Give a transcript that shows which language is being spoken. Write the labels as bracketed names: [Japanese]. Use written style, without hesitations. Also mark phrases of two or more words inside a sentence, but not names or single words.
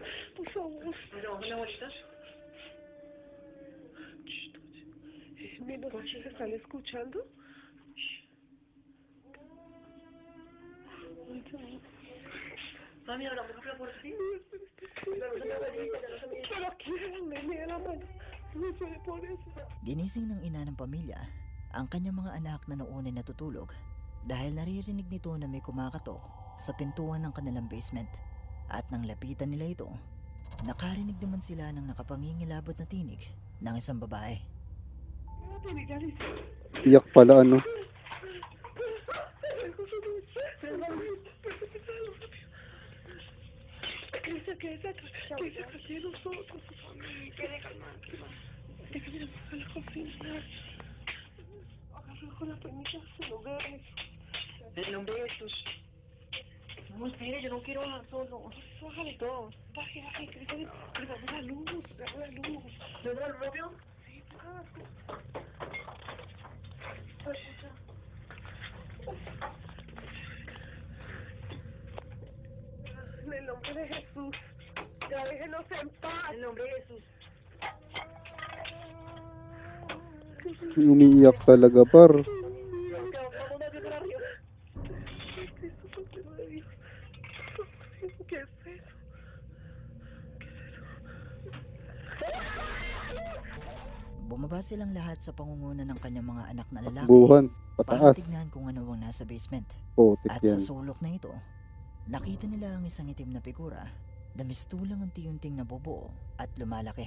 [Spanish] Por favor. ¿No se están escuchando? Mami, ahora por la puerta, ¿sí? Pero aquí me da la mano. No sé por eso. [Filipino] Ginising ng ina ng pamilya ang kanyang mga anak na noon ay natutulog dahil naririnig nito na may kumakatok sa pintuan ng kanilang basement. At nang lapitan nila ito, nakarinig naman sila ng nakapangingilabot na tinig ng isang babae. Iyak pala ano. [Spanish] Quédese atrás de nosotros. Quede calmada. Déjame a la cocina. Agarra con la penita, se lo duerme. En nombre de Jesús. No, espere, yo no quiero bajar solo. Bájale todo. Baje, que le damos la luz. ¿Le doy el rápido? Sí, baja. En el nombre de Jesús. Ya déjenos en paz. En nombre de Jesús. [Filipino] Umiiyak talaga par. [Spanish] Vamos a Dios arriba. Cristo, Cordero de Dios. ¿Qué es eso? [Filipino] Bumaba silang lahat sa pangunguna ng kanyang mga anak na lalaki Buhan. para Pataas. tignan kung ano ang nasa basement. Putik At yan. sa sulok na ito, nakita nila ang isang itim na figura na mistulang unti-unting nabubuo at lumalaki.